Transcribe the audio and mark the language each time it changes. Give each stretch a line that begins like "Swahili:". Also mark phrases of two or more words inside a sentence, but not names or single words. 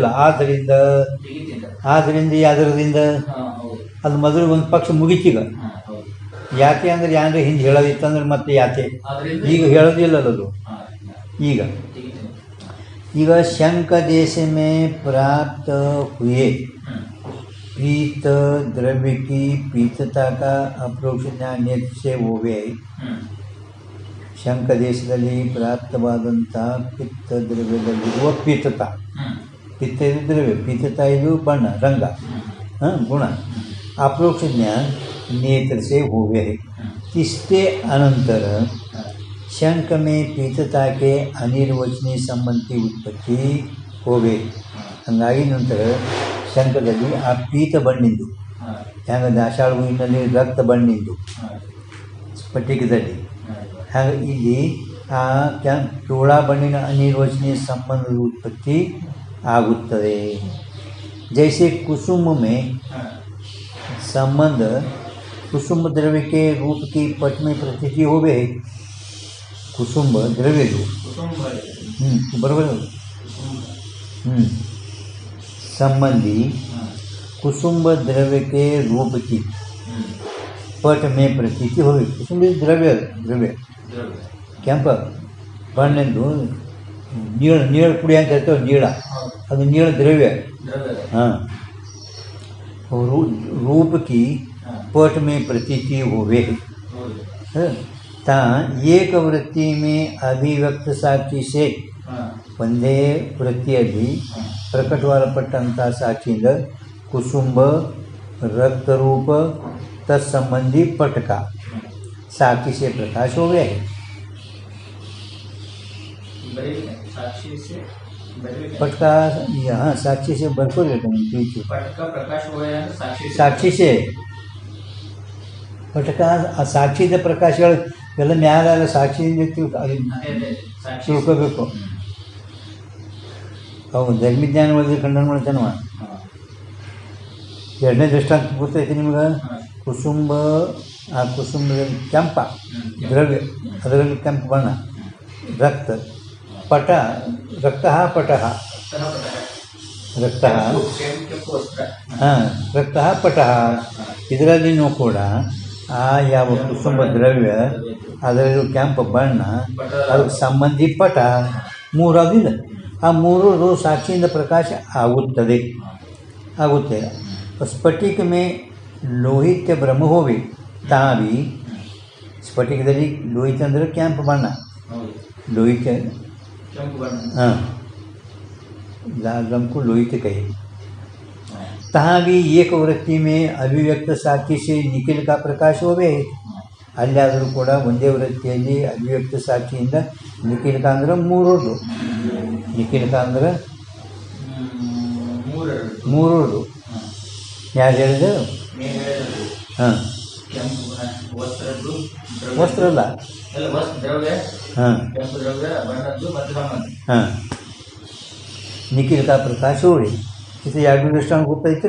Kannada: ಆದ್ದರಿಂದ ಯಾವ್ದರದಿಂದ ಅದು ಮೊದಲು ಒಂದು ಪಕ್ಷ ಮುಗಿತೀಗ. ಯಾಕೆ ಅಂದರೆ ಯಾರು ಹಿಂದೆ ಹೇಳೋದಿತ್ತಂದ್ರೆ ಮತ್ತೆ ಯಾಕೆ ಈಗ ಹೇಳೋದಿಲ್ಲಲ್ಲ ಅದು.
Hindi: ಈಗ शंक देश में प्राप्त हुए पीत द्रव्य की पीतता का अपरोक्ष ज्ञान नेत्र से होवे.
Kannada: ಶಂಕ ದೇಶದಲ್ಲಿ ಪ್ರಾಪ್ತವಾದಂಥ ಪಿತ್ತ ದ್ರವ್ಯದಲ್ಲಿರುವ ಪೀತತ. ಪಿತ್ತ ಇದು ದ್ರವ್ಯ, ಪೀತತ ಇದು ಬಣ್ಣ, ರಂಗ, ಗುಣ.
Hindi: अपरोक्ष ज्ञान नेत्र से होवे है. इसके अनंतर शंक में पीतता के अनिर्वचनीय संबंध की उत्पत्ति होवे.
Kannada: ಹಂಗಾಗಿ ನಂತರ ಶಂಕದಲ್ಲಿ ಆ ಪೀತ ಬಣ್ಣಿಂದು, ಹ್ಯಾಂಗ ದಾಸಾಳ ಹೂವಿನಲ್ಲಿ ರಕ್ತ ಬಣ್ಣಿಂದು, ಸ್ಫಟಿಕದಲ್ಲಿ ಹಾಗೆ ಇಲ್ಲಿ ಆ ಚೋಳ ಬಣ್ಣಿನ ಅನಿರ್ವಚನೀಯ ಸಂಬಂಧದ ಉತ್ಪತ್ತಿ ಆಗುತ್ತದೆ.
Hindi: जैसे कुसुम में संबंध कुसुम द्रव्य के रूप की पट में प्रतीति हो गए. कुसुम द्रव्य जो बराबर संबंधी कुसुम द्रव्य के रूप की पट में प्रतीति हो गई.
Kannada: कुसुम द्रव्य द्रव्य ಕೆಂಪ ಬಣ್ಣದ್ದು ನೀಳ ಪುಡಿ ಅಂತ ಹೇಳ್ತೇವೆ. ನೀಳ ಅದು ನೀಳ ದ್ರವ್ಯ.
Hindi: हाँ, रूप की पट में प्रतीति होवे ता एक वृत्ति में अभिव्यक्त साक्षी से
Kannada: ಒಂದೇ ವೃತ್ತಿಯಲ್ಲಿ ಪ್ರಕಟವಾಗಲ್ಪಟ್ಟಂಥ ಸಾಕ್ಷಿಯಿಂದ
Hindi: ಕುಸುಂಬ रक्तरूप तत्संबंधी पटका साक्षी से प्रकाश हो गया है। पटका यहाँ साक्षी से भरपूर पटका प्रकाश हो गया साक्षी से पटका साक्षी
Kannada: ಪ್ರಕಾಶಗಳೆಲ್ಲ ಮ್ಯಾಲ ಸಾಕ್ಷಿಯಿಂದ ತಿಳ್ಕೋಬೇಕು. ಅವು ಧರ್ಮಜ್ಞಾನ ಒಳಗೆ ಖಂಡನ ಮಾಡ್ತಾನವ. ಎರಡನೇ ದೃಷ್ಟಾಂತ ಗೊತ್ತೈತಿ ನಿಮ್ಗೆ. ಕುಸುಂಬ, ಆ ಕುಸುಂಬದಲ್ಲಿ ಕೆಂಪ ದ್ರವ್ಯ, ಅದರಲ್ಲಿ ಕೆಂಪು ಬಣ್ಣ, ರಕ್ತ ಪಟ ರಕ್ತ ಪಟ ರಕ್ತ ಹಾಂ ರಕ್ತ ಪಟ ಇದರಲ್ಲಿನೂ ಕೂಡ ಆ ಯಾವ ಕುಸುಂಬ ದ್ರವ್ಯ ಅದರಲ್ಲಿ ಕೆಂಪು ಬಣ್ಣ ಅದಕ್ಕೆ ಸಂಬಂಧಿ ಪಟ ಮೂರಾದಿಲ್ಲ. ಆ ಮೂರು ಸಾಕ್ಷಿಯಿಂದ ಪ್ರಕಾಶ ಆಗುತ್ತದೆ.
Hindi: स्फटिक में लोहित ब्रह्म होवे ता भी स्फटिकದಲ್ಲಿ लोहित
Kannada: ಅಂದರೆ ಕೆಂಪು ಬಣ್ಣ,
Hindi: लोहित हाँ लाल रंग को लोहित कहे। तहाँ भी एक वृत्ति में अभिव्यक्त साक्षी से निखिल का प्रकाश होवे.
Kannada: ಅಲ್ಲಾದರೂ ಕೂಡ ಒಂದೇ ವೃತ್ತಿಯಲ್ಲಿ ಅಭಿವ್ಯಕ್ತ ಸಾಕ್ಷಿಯಿಂದ ನಿಖಿಲ್ಕ ಅಂದ್ರೆ ಮೂರದು, ನಿಖಿಲ್ಕ ಅಂದ್ರೆ ಮೂರದು ಯಾರು ಹೇಳಿದ್ರು? ಹಾಂ ವಸ್ತ್ರ ಅಲ್ಲ, ಹಾಂ ಹಾಂ
Hindi: निखिल का प्रकाश होली
Kannada: ಇದು ಎರಡು ದೃಷ್ಟಾಂತ ಗೊತ್ತೈತಿ.